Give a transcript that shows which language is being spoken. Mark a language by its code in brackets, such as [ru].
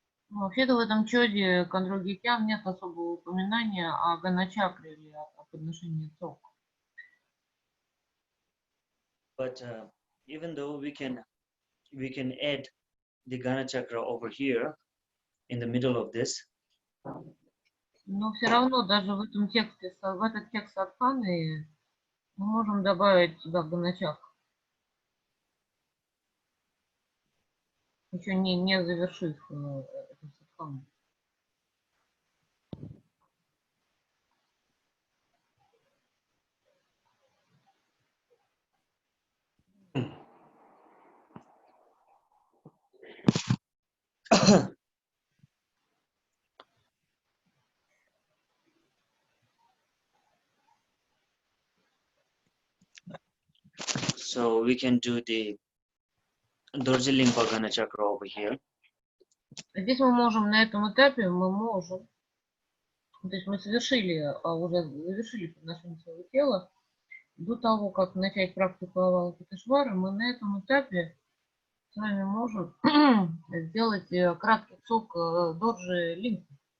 [ru] Вообще-то в этом чоде Кандрогикян нет особого упоминания о Ганачакре или о подношении цок. [en] But even though we can add the Gana chakra over here in the middle of this, [ru] Но все равно даже в этом тексте, в этот текст Садханы мы можем добавить сюда Ганачак. Еще не завершив эту Садхану. [en] so we can do the Dorjilimpa Gana chakra over here. [ru] Здесь мы можем, на этом этапе, мы можем, то есть мы совершили, уже завершили подношение своего тела. До того, как начать практику Авалокитешвары, мы на этом этапе с вами можем сделать краткий цок Дорджи Лимпы.